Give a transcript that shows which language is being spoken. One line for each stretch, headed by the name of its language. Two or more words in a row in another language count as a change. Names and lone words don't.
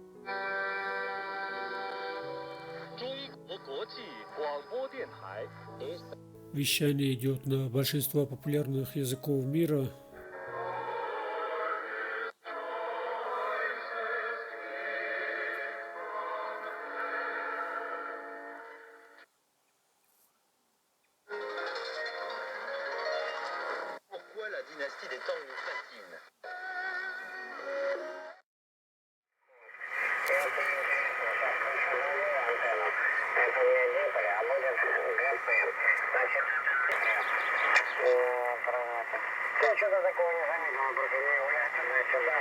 Russian: Вещание идет на большинство популярных языков мира.
French: Pourquoi la dynastie des Tang nous fascine?
Russian: Я что-то такого не заметил, просто не является, значит, да.